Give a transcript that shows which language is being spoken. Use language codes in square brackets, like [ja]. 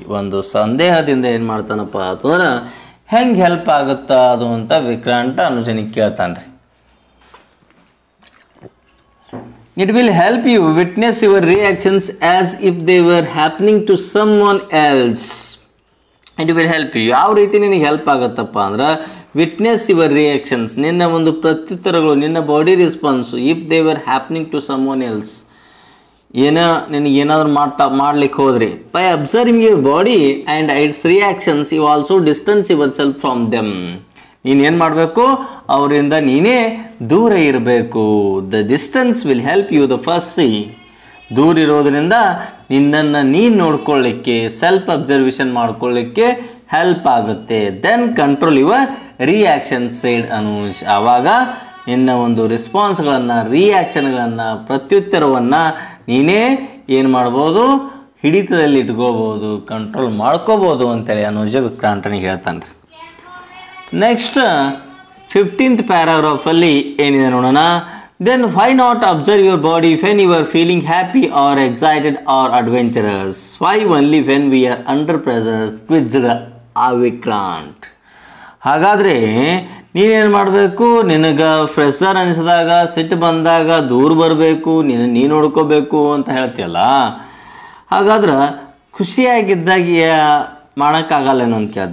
[kn] ಒಂದು ಸಂದೇಹದಿಂದ ಏನು ಮಾಡ್ತಾನಪ್ಪ ಅಂತಂದ್ರೆ ಹೆಂಗೆ ಹೆಲ್ಪ್ ಆಗುತ್ತಾ ಅದು ಅಂತ ವಿಕ್ರಾಂತ ಅನುಜನಿಗೆ ಕೇಳ್ತಾನೆ ರೀ. [en] It will help you witness your reactions as if they were happening to someone else. It will help you. [kn] ಯಾವ ರೀತಿ ನಿನಗೆ ಹೆಲ್ಪ್ ಆಗುತ್ತಪ್ಪ ಅಂದ್ರೆ [en] witness your reactions, [kn] ನಿನ್ನ ಒಂದು ಪ್ರತ್ಯುತ್ತರಗಳು, ನಿನ್ನ body response, [en] If they were happening to someone else. [kn] ನಿನಗೆ ಏನಾದರೂ ಮಾಡ್ಲಿಕ್ಕೆ ಹೋದ್ರಿ, [en] By observing your body and its reactions you also distance yourself from them. [kn] ನೀನೇನು ಮಾಡಬೇಕು, ಅವರಿಂದ ನೀನೇ ದೂರ ಇರಬೇಕು. [en] The distance will help you the first see. [kn] ದೂರ ಇರೋದ್ರಿಂದ ನಿನ್ನನ್ನು ನೀನು ನೋಡ್ಕೊಳ್ಳಿಕ್ಕೆ, ಸೆಲ್ಫ್ ಅಬ್ಸರ್ವೇಷನ್ ಮಾಡ್ಕೊಳ್ಳಿಕ್ಕೆ ಹೆಲ್ಪ್ ಆಗುತ್ತೆ. [en] Then control your reaction side ಅನುಜ್. [kn] ಆವಾಗ ನಿನ್ನ ಒಂದು ರೆಸ್ಪಾನ್ಸ್ಗಳನ್ನು, ರಿಯಾಕ್ಷನ್ಗಳನ್ನು, ಪ್ರತ್ಯುತ್ತರವನ್ನು ನೀನೇ ಏನು ಮಾಡ್ಬೋದು, ಹಿಡಿತದಲ್ಲಿ ಇಟ್ಕೋಬೋದು, ಕಂಟ್ರೋಲ್ ಮಾಡ್ಕೋಬೋದು ಅಂತೇಳಿ ಅನುಜ ವಿಕ್ರಾಂತನಿಗೆ ಹೇಳ್ತಾನೆ ರೀ. ನೆಕ್ಸ್ಟ್ 15th paragraph ಅಲ್ಲಿ ಏನಿದೆ ನೋಡೋಣ. [en] Then why not observe your body when you are feeling happy or excited or adventurous? Why only when we are under pressure? [kn] quizzed Vikrant. ಹಾಗಾದರೆ ನೀನೇನು ಮಾಡಬೇಕು, ನಿನಗೆ ಪ್ರೆಷರ್ ಅನಿಸಿದಾಗ, ಸಿಟ್ಟು ಬಂದಾಗ ದೂರ ಬರಬೇಕು, ನೀನು ನೋಡ್ಕೋಬೇಕು ಅಂತ ಹೇಳ್ತೀಯಲ್ಲ. ಹಾಗಾದ್ರೆ ಖುಷಿಯಾಗಿದ್ದಾಗ ಮಾಡೋಕ್ಕಾಗಲ್ಲೇನೋ ಅಂತ ಕೇಳ.